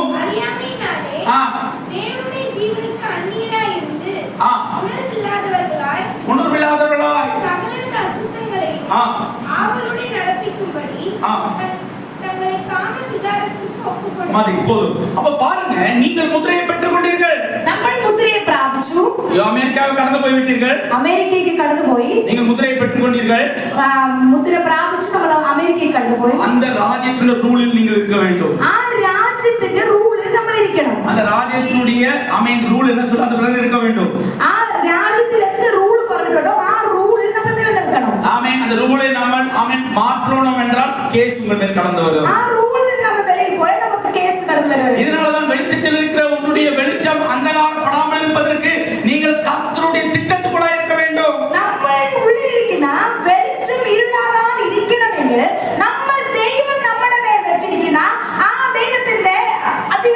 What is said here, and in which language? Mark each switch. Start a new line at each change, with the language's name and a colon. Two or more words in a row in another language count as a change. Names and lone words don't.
Tamil: அறியாமையினாலே தேவனுடைய ஜீவனுக்கு அந்நியராய் இருந்து உணர்வில்லாதவர்களாய் சகலவித அசுத்தங்களையும் ஆவலுடன் நடப்பிக்கும்படி தங்களை காம விகாரத்துக்கு ஒப்புக்கொண்டார்கள். போதும். அப்ப பாருங்க, நீங்கள் முத்திரையை பெற்றுக் கொண்டீர்கள்.
Malayalam: നമ്മൾ മുദ്രയെ പ്രാപിച്ചു. അമേരിക്കാവ് കടന്നു പോയി വിട്ടീர்கள். അമേരിക്കയ്ക്ക് കടന്നുപോയി. നിങ്ങൾ മുദ്രയെ
Tamil: பெற்றுக் கொண்டீர்கள்.
Malayalam: മുദ്ര പ്രാപിച്ചു നമ്മൾ അമേരിക്കയ്ക്ക് കടന്നുപോയി.
Tamil: அந்த ராஜ்யத்தின் ரூலில் நீங்கள் இருக்க வேண்டும்.
Malayalam: ആ രാജ്യത്തിന്റെ റൂളിൽ നമ്മൾ ഇരിക്കണം.
Tamil: அந்த ராஜ்யத்தினுடைய ஆமென் ரூல் என்ன சொல்றது அதுல இருக்க வேண்டும்.
Malayalam: ആ രാജ്യത്തിൽ എന്ത് റൂൾ പറഞ്ഞിട്ടുണ്ടോ ആ റൂളിൽ നമ്മൾ നിലനിൽക്കണം.
Tamil: ஆமென். அந்த ரூலை நாம ஆமென் மாற்றணும் என்றால் கேஸ் உங்கள் மேல் கடந்து வரும்.
Malayalam: ആ റൂളിൽ നമ്മൾ വെളിയിൽ പോയാൽ നമുക്ക് കേസ് കടന്നു വരും.
Tamil: இதனால தான் வெளிச்சத்தில் இருக்கிற உங்களுடைய வெளிச்சம் அந்தகாரப்படாமல் இருப்பதற்கு நீங்கள் கர்த்தருடைய திட்டத்துக்குள்ள இருக்க வேண்டும்.
Malayalam: നമ്മൾ ഉള്ളിലിരിക്കുന്ന വെളിച്ചം ഇരുളാകാതെ ഇരിക്കണമെങ്കിൽ നമ്മൾ ദൈവം നമ്മുടെ മേൽ വെച്ചിരിക്കുന്ന ആ ദൈവത്തിന്റെ